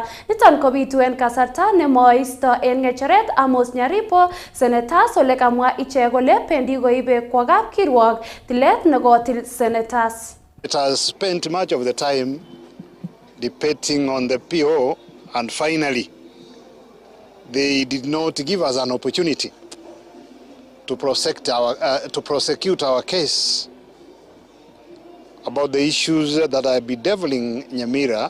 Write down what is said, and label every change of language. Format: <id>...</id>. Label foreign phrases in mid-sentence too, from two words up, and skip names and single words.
<kln>Niton kobitu en kasarta nemoisto en ng'echeret Amos Nyaribo senators ole kamwa ichek kole pendi koibe kwa kapkirwok tilet nekotil senators.</kln> <en>It has spent much of the time debating on the PO, and finally they did not give us an opportunity to prosecute our case about the issues that have been bedeviling Nyamira.</en>